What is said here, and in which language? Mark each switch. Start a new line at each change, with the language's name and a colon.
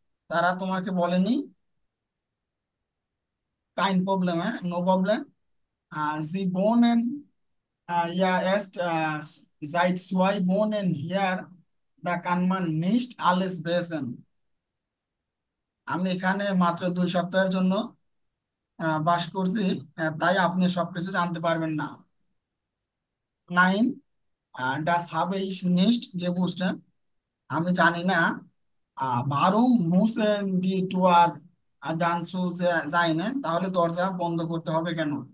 Bangla: তারা তোমাকে বলেনি।
German: kein Problem,
English: no problem।
German: sie wohnen ja erst seit 2 Monaten hier, da kann man nicht alles wissen।
Bangla: আমি এখানে মাত্র 2 সপ্তাহের জন্য বাস করছি, তাই আপনি সবকিছু জানতে পারবেন না।
German: 9, das habe ich nicht gewusst।
Bangla: আমি জানি না।
German: warum müssen die Tür dann zu sein?
Bangla: তাহলে দরজা বন্ধ করতে হবে কেন?